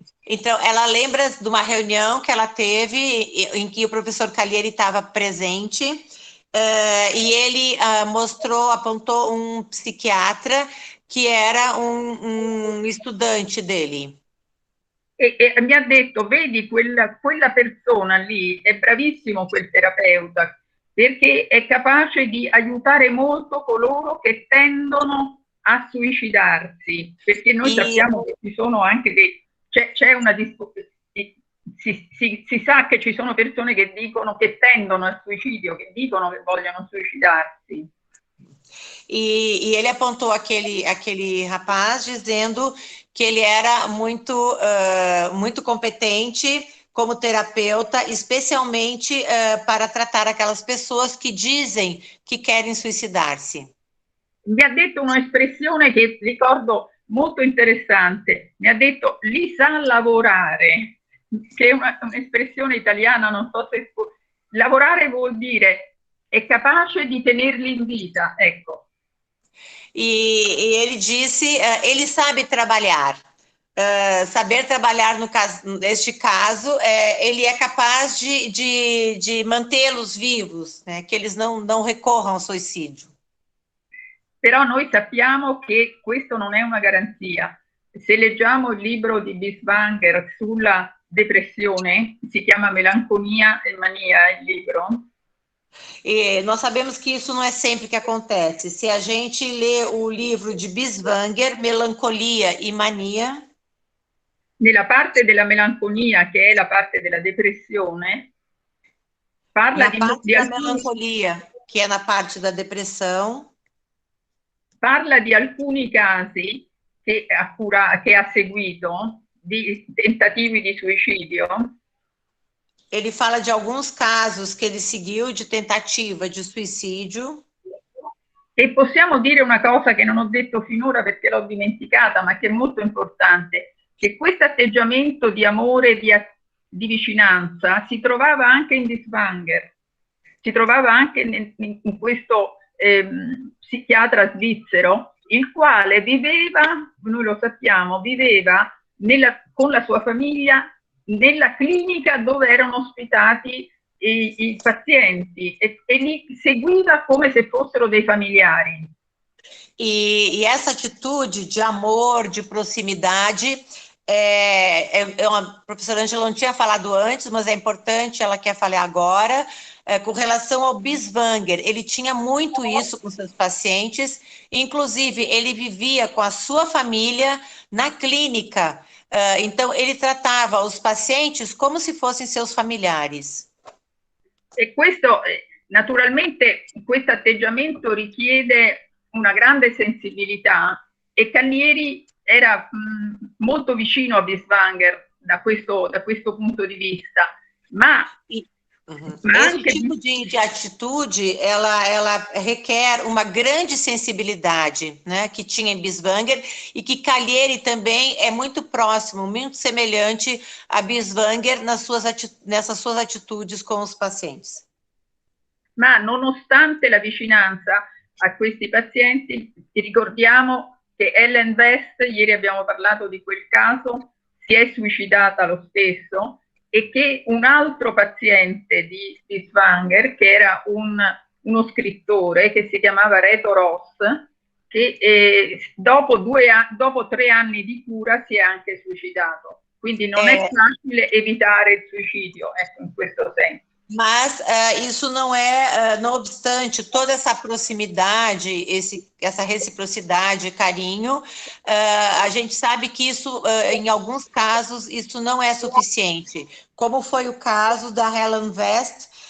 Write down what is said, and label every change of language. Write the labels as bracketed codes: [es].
[pt] Então, ela lembra de uma reunião que ela teve em que o professor Caglieri estava presente e ele apontou um psiquiatra que era um estudante dele. [it] E mi ha detto, vedi, quella persona lì, è bravissimo quel terapeuta, perché è capace di aiutare molto coloro che tendono a suicidarsi, perché noi sappiamo che ci sono anche c'è una si sa che ci sono persone che dicono che tendono al suicidio, che dicono che vogliono suicidarsi. [pt] E ele apontou aquele rapaz dizendo que ele era muito competente como terapeuta, especialmente para tratar aquelas pessoas que dizem que querem suicidar-se. [it] Mi ha detto un'espressione che ricordo molto interessante, mi ha detto li sa lavorare, che è un'espressione italiana, non so se lavorare vuol dire è capace di tenerli in vita, ecco. [pt] E ele disse, ele sabe trabalhar. Saber trabalhar neste caso, ele é capaz de mantê-los vivos, né? Que eles não recorram ao suicídio. [it] Però noi sappiamo che questo non è una garanzia. Se leggiamo il libro di Binswanger sulla depressione, si chiama Melanconia e Mania il libro. [pt] E nós sabemos que isso não é sempre que acontece. Se a gente lê o livro de Binswanger, Melancolia e Mania, [it] nella parte della melanconia, che è la parte della depressione, parla di [pt] melancolia, [it] che è [pt] na parte da depressão, [it] parla di alcuni casi che ha seguito di tentativi di suicidio. [pt] Ele fala de alguns casos que ele seguiu de tentativa de suicídio. [it] E possiamo dire una cosa che non ho detto finora perché l'ho dimenticata, ma che è molto importante, che questo atteggiamento di amore, di vicinanza, si trovava anche in Binswanger, si trovava anche in questo psichiatra svizzero, il quale viveva, noi lo sappiamo, viveva con la sua famiglia nella clinica dove erano ospitati i pazienti e li seguiva come se fossero dei familiari. [pt] E essa atitude de amor, de proximidade, a professora Ângela não tinha falado antes, mas é importante, ela quer falar agora, com relação ao Binswanger. Ele tinha muito isso com seus pacientes, inclusive ele vivia com a sua família na clínica, então ele tratava os pacientes como se fossem seus familiares. [it] E questo, naturalmente, questo atteggiamento richiede una grande sensibilità e Caglieri era molto vicino a Binswanger da questo punto di vista, ma [pt] Esse tipo de atitude, ela requer uma grande sensibilidade, né, que tinha em Binswanger, e que Callieri também é muito próximo, muito semelhante a Binswanger nessas suas atitudes com os pacientes. [it] Ma nonostante la vicinanza a questi pazienti, ti ricordiamo che Ellen West, ieri abbiamo parlato di quel caso, si è suicidata lo stesso, e che un altro paziente di Binswanger, che era uno scrittore che si chiamava Reto Ross, che dopo 3 anni di cura si è anche suicidato. Quindi non è facile evitare il suicidio, ecco, in questo senso. [pt] Mas isso não é, não obstante toda essa proximidade, essa reciprocidade, carinho, a gente sabe que isso, em alguns casos, isso não é suficiente, como foi o caso da Helen West,